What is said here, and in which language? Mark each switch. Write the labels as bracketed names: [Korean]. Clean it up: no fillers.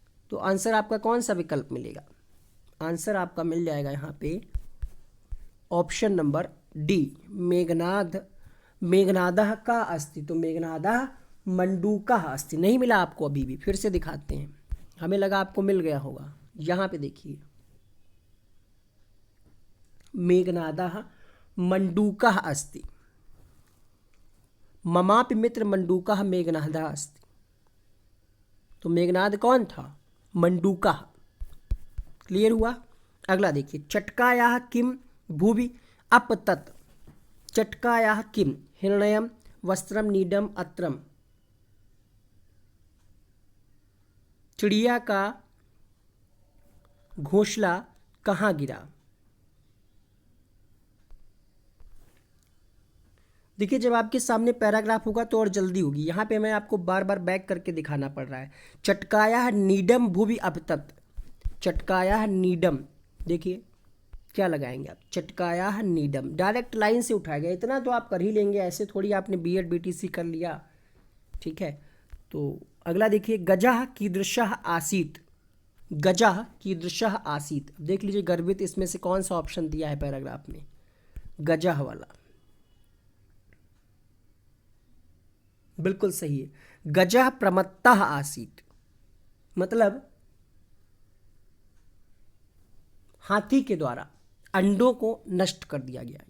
[Hindi] तो आंसर आपका कौन सा विकल्प मिलेगा, आंसर आपका मिल जाएगा यहाँ पे ऑप्शन नंबर डी, [Sanskrit] मेघनादः का अस्ति। [Hindi] तो [Sanskrit] मेघनादः मंडूकः अस्ति [Hindi] नहीं मिला आपको अभी भी, फिर से दिखाते हैं, हमें लगा आपको मिल गया होगा। यहाँ पे देखिए [Sanskrit] मेघनादः मंडूकः अस्ति, ममापि मित्र मंडूकः मेघनादः अस्ति। [Hindi] तो मेघनाद कौन था, मंडूकः। क्लियर हुआ। अगला देखिए [Sanskrit] चटकायाः किम भुवि अपतत। चटकायाः किम हिरण्यम वस्त्रम नीडम अत्रम। [Hindi] चिड़िया का घोंसला कहाँ गिरा। देखिए जब आपके सामने पैराग्राफ होगा तो और जल्दी होगी, यहाँ पे मैं आपको बार बार बैक करके दिखाना पड़ रहा है। [Sanskrit] चटकाया नीडम भुवि अपतत, चटकाया नीडम, [Hindi] देखिए क्या लगाएंगे आप, चटकाया नीडम, डायरेक्ट लाइन से उठाया गया। इतना तो आप कर ही लेंगे, ऐसे थोड़ी आपने बीएड बीटीसी कर लिया, ठीक है। तो अगला देखिए [Sanskrit] गजः कीदृशः आसीत। गजः कीदृशः आसीत, [Hindi] देख लीजिए गर्भित इसमें से कौन सा ऑप्शन दिया है पैराग्राफ में, गजः वाला। बिल्कुल सही है, [Sanskrit] गजः प्रमत्तः आसीत, [Hindi] मतलब हाथी के द्वारा अंडों को नष्ट कर दिया गया।